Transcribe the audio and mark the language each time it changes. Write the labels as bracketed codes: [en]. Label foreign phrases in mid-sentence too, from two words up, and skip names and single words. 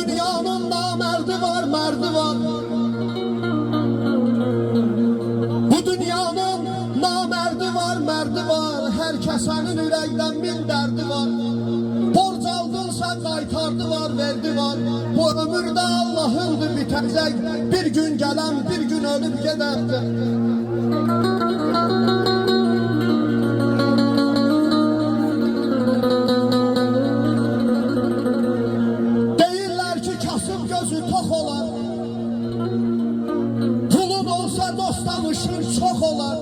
[tr] dünyanın namerdi var, merdi var. Bu dünyanın namerdi var, merdi var. [az] Her kesenin ürəkdən min derdi var. Borc aldınsa qaytardı var, verdi var. [tr] Bu ömürde Allah'ındır bitecek. Bir gün gelen, bir gün ölüp gedəcək. [az] Deyirlər ki, kasıb gözü tox olar. Pulun olsa dost tanışır çox olar.